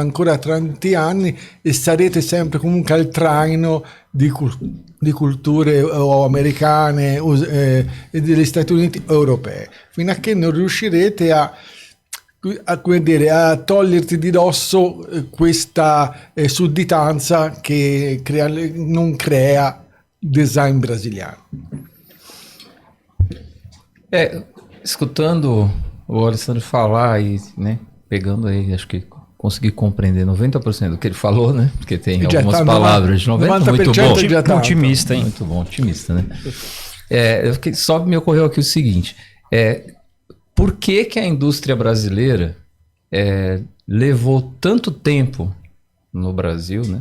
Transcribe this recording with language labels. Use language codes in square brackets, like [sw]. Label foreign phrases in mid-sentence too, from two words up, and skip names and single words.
[it] ancora tanti anni e sarete sempre comunque al traino di culture o americane e degli Stati Uniti o europee, fino a che non riuscirete a toglierti di dosso questa sudditanza che non crea design brasiliano. [pt] Escutando o Alessandro falar e, né, pegando aí, acho que consegui compreender 90% do que ele falou, né? Porque tem algumas palavras de 90%, muito bom. Já tá otimista, hein? Muito bom, otimista, né? Só me ocorreu aqui o seguinte, por que que a indústria brasileira levou tanto tempo no Brasil, né?